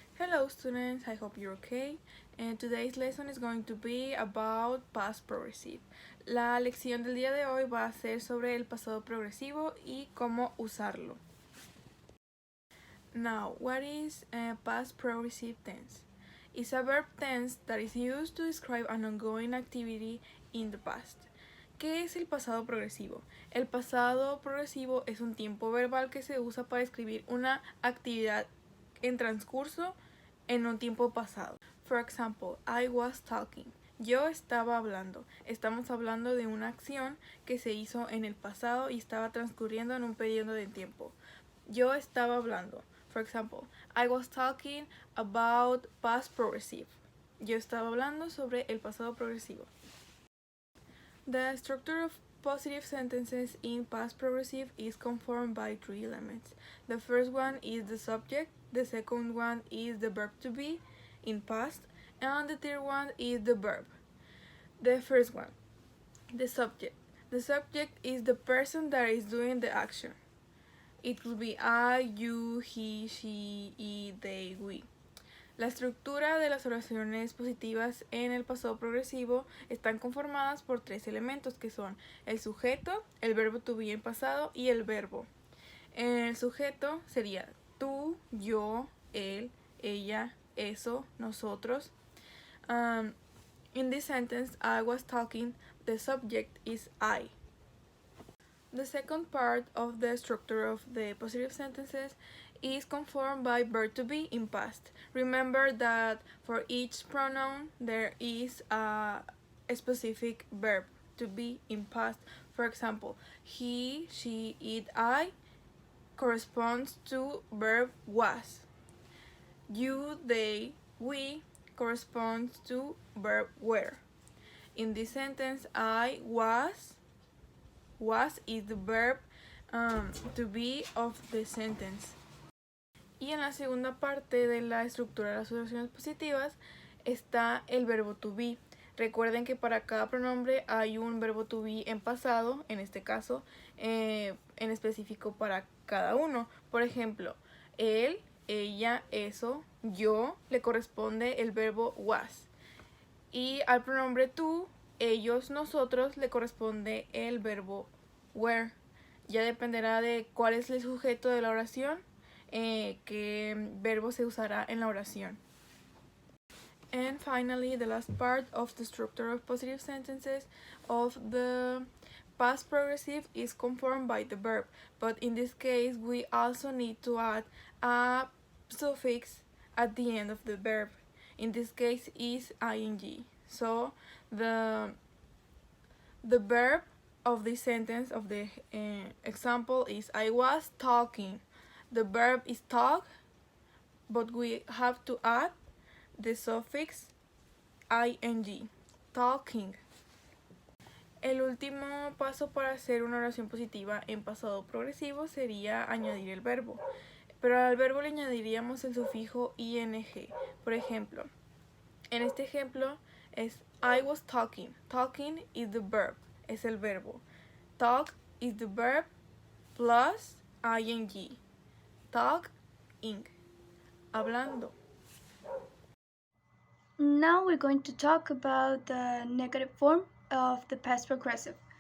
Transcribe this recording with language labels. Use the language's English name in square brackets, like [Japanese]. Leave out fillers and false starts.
[English] Hello students, I hope you're okay. And today's lesson is going to be about past progressive. [Spanish] La lección del día de hoy va a ser sobre el pasado progresivo y cómo usarlo. [English] Now, what is past progressive tense? It's a verb tense that is used to describe an ongoing activity in the past. [Spanish] ¿Qué es el pasado progresivo? El pasado progresivo es un tiempo verbal que se usa para describir una actividad en transcurso en un tiempo pasado. [English] For example, I was talking. [Spanish] Yo estaba hablando. Estamos hablando de una acción que se hizo en el pasado y estaba transcurriendo en un periodo de tiempo. Yo estaba hablando. [English] For example, I was talking about past progressive. [Spanish] Yo estaba hablando sobre el pasado progresivo. [English] The structure of positive sentences in past progressive is conformed by three elements. The first one is the subject, the second one is the verb to be in past, and the third one is the verb. The first one, the subject. The subject is the person that is doing the action. It could be I, you, he, she, it, they, we. [Spanish] La estructura de las oraciones positivas en el pasado progresivo están conformadas por tres elementos que son el sujeto, el verbo to be en pasado y el verbo. El sujeto sería tú, yo, él, ella, eso, nosotros. [English] In this sentence, I was talking, the subject is I. The second part of the structure of the positive sentences is conformed by verb to be in past. Remember that for each pronoun there is a specific verb to be in past. For example, he, she, it, I corresponds to verb was. You, they, we corresponds to verb were. In this sentence, I was is the verb to be of the sentence. [Spanish] Y en la segunda parte de la estructura de las oraciones positivas está el verbo to be. Recuerden que para cada pronombre hay un verbo to be en pasado, en este caso, en específico para cada uno. Por ejemplo, él, ella, eso, yo, le corresponde el verbo was. Y al pronombre tú, ellos, nosotros, le corresponde el verbo were. Ya dependerá de cuál es el sujeto de la oración, qué verbo se usará en la oración. [English] And finally, the last part of the structure of positive sentences of the past progressive is conformed by the verb, but in this case we also need to add a suffix at the end of the verb. In this case is ing. So the verb of this sentence of the example is I was talking. The verb is talk, but we have to add the suffix ing, talking. [Spanish] El último paso para hacer una oración positiva en pasado progresivo sería añadir el verbo. Pero al verbo le añadiríamos el sufijo ing. Por ejemplo, en este ejemplo es [English] I was talking. Talking is the verb, [Spanish] es el verbo. [English] Talk is the verb plus ing. Talking, hablando. Now we're going to talk about the negative form of the past progressive.